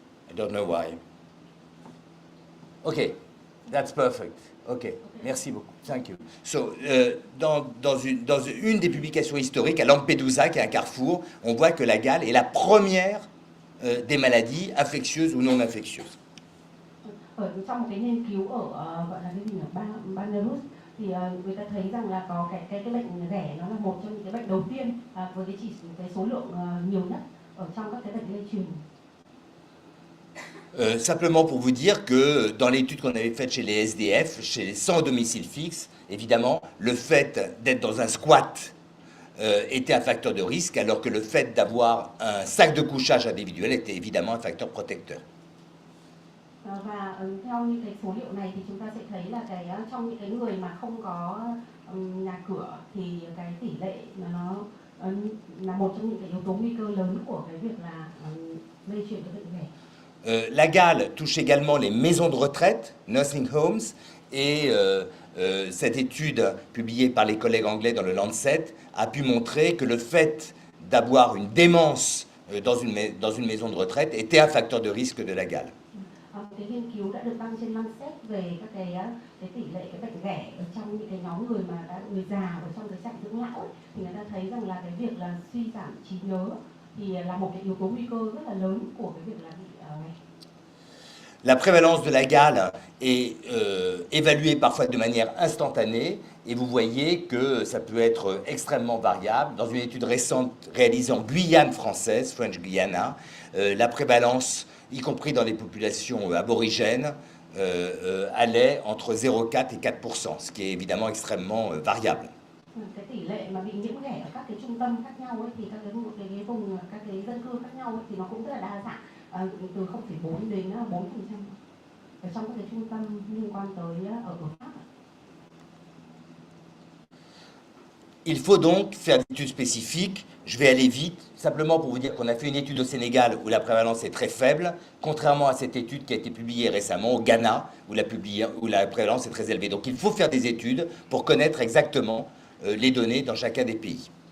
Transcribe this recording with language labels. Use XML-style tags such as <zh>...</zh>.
<en>I don't know why. Okay, that's perfect. Okay,</en> <fr>merci beaucoup.</fr> <en>Thank you.</en> <fr>So, dans une des publications historiques à Lampedusa, qui est un carrefour, on voit que la gale est la première des maladies infectieuses ou non infectieuses.</fr> <vi>Trong một cái nghiên cứu ở gọi là cái gì nhỉ, Belarus, thì người ta thấy rằng là có cái bệnh ghẻ nó là một trong những cái bệnh đầu tiên với cái số lượng nhiều nhất ở trong các cái bệnh lây truyền.</vi> <fr>Simplement pour vous dire que dans l'étude qu'on avait faite chez les SDF, chez les sans domicile fixe, évidemment, le fait d'être dans un squat était un facteur de risque, alors que le fait d'avoir un sac de couchage individuel était évidemment un facteur protecteur.</fr> <vi>Và theo những cái số liệu này thì chúng ta sẽ thấy là trong những cái người mà không có nhà cửa thì cái tỷ lệ nó là một trong những cái yếu tố nguy cơ lớn của cái việc là lây truyền cái bệnh ghẻ.</vi> <fr>La gale touche également les maisons de retraite,</fr> <en>nursing homes,</en> <fr>et cette étude publiée par les collègues anglais dans le Lancet a pu montrer que le fait d'avoir une démence dans une maison de retraite était un facteur de risque de la gale.</fr> <vi>Cái nghiên cứu đã được đăng trên Lancet về các cái tỷ lệ cái bệnh ghẻ ở trong những cái nhóm người mà đã người già ở trong cái trại dưỡng lão ấy, thì người ta thấy rằng là cái việc là suy giảm trí nhớ thì là một cái yếu tố nguy cơ rất là lớn của cái việc là bị ghẻ.</vi> <fr>La prévalence de la gale est évaluée parfois de manière instantanée et vous voyez que ça peut être extrêmement variable. Dans une étude récente réalisée en Guyane française, French Guiana, la prévalence, y compris dans les populations aborigènes, allait entre 0,4 et 4%, ce qui est évidemment extrêmement variable.</fr> <vi>Cái tỷ lệ mà bị nhiễm ghẻ ở các cái trung tâm khác nhau ấy, thì các cái vùng các cái dân cư khác nhau ấy, thì nó cũng rất là đa dạng, từ 0,4 đến 4% ở trong các cái trung tâm liên quan tới ở Pháp.</vi> <fr>Il faut donc faire des études spécifiques. Je vais aller vite, simplement pour vous dire qu'on a fait une étude au Sénégal où la prévalence est très faible, contrairement à cette étude qui a été publiée récemment au Ghana où la prévalence est très élevée. Donc il faut faire des études pour connaître exactement les données dans chacun des pays.</fr>